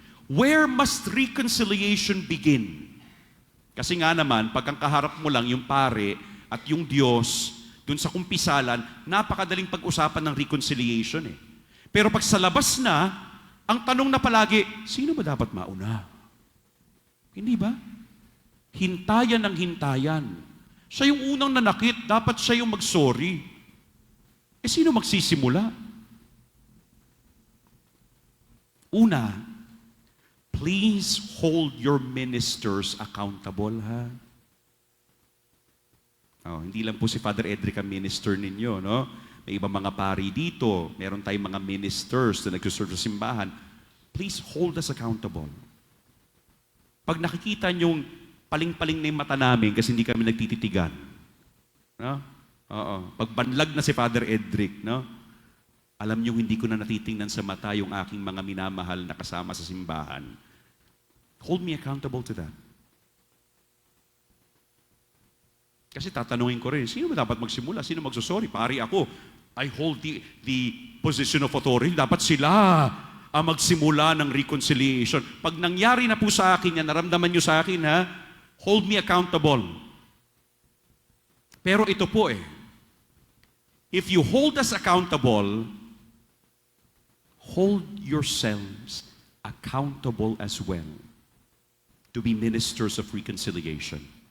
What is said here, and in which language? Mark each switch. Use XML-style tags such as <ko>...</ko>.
<en>Where must reconciliation begin?</en> <tl>Kasi nga naman, pag ang kaharap mo lang yung pare at yung Diyos, dun sa kumpisalan, napakadaling pag-usapan ng reconciliation eh. Pero pag sa labas na, ang tanong na palagi, sino ba dapat mauna? Hindi ba? Hintayan ng hintayan. Siya yung unang nanakit, dapat siya yung mag-sorry. Eh sino magsisimula?</tl> <en>Una, please hold your ministers accountable, ha?</en> <tl>Oh, hindi lang po si Father Edric ang minister ninyo, no? May ibang mga pari dito. Meron tayong mga ministers na nagsuserve sa simbahan.</tl> <en>Please hold us accountable.</en> <tl>Pag nakikita niyong paling-paling na yung mata namin kasi hindi kami nagtititigan, no? Oo. Pag banlag na si Father Edric, no? Alam niyo, hindi ko na natitingnan sa mata yung aking mga minamahal na kasama sa simbahan.</tl> <en>Hold me accountable to that.</en> <tl>Kasi tatanungin ko rin, sino ba dapat magsimula? Sino magsusorry? Pari ako.</tl> <en>I hold the position of authority.</en> <tl>Dapat sila ang magsimula ng reconciliation. Pag nangyari na po sa akin yan, naramdaman niyo sa akin, ha?</tl> <en>Hold me accountable.</en> <tl>Pero ito po</tl> <en>if you hold us accountable, hold yourselves accountable as well to be ministers of reconciliation.</en>